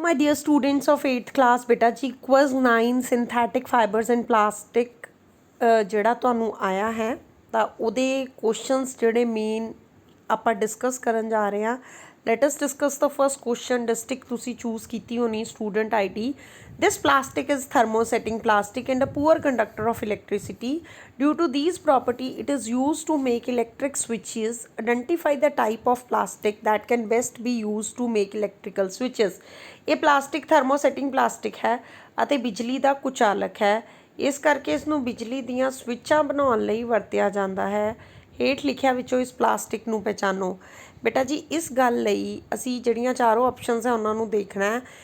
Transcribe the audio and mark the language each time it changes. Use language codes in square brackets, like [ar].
[en] my dear students of 8th class, [pa] ਬੇਟਾ ਜੀ quiz 9 synthetic fibres and plastic ਜਿਹੜਾ ਤੁਹਾਨੂੰ ਆਇਆ ਹੈ ਤਾਂ ਉਹਦੇ ਕੁਐਸਚਨਸ ਜਿਹੜੇ ਮੇਨ ਆਪਾਂ ਡਿਸਕਸ ਕਰਨ ਜਾ ਰਹੇ ਹਾਂ। [en] Let us discuss the first question. [pa] ਡਿਸਟ੍ਰਿਕਟ ਤੁਸੀਂ ਚੂਜ਼ ਕੀਤੀ ਹੋਣੀ student ID. [en] This plastic is thermosetting plastic and a poor conductor of electricity. Due to these property, it is used to make electric switches. Identify the type of plastic that can best be used to make electrical switches. [pa] ਇਹ plastic ਥਰਮੋਸੈਟਿੰਗ plastic ਹੈ ਅਤੇ ਬਿਜਲੀ ਦਾ ਕੁਚਾਲਕ ਹੈ। ਇਸ ਕਰਕੇ ਇਸ ਨੂੰ ਬਿਜਲੀ ਦੀਆਂ ਸਵਿੱਚਾਂ ਬਣਾਉਣ ਲਈ ਵਰਤਿਆ ਜਾਂਦਾ ਹੈ। ਹੇਠ ਲਿਖਿਆ ਵਿੱਚੋਂ ਇਸ ਪਲਾਸਟਿਕ ਨੂੰ ਪਹਿਚਾਨੋ। ਬੇਟਾ ਜੀ ਇਸ ਗੱਲ ਲਈ ਅਸੀਂ ਜਿਹੜੀਆਂ ਚਾਰੋਂ ਆਪਸ਼ਨਸ ਹੈ ਉਹਨਾਂ ਨੂੰ ਦੇਖਣਾ ਹੈ।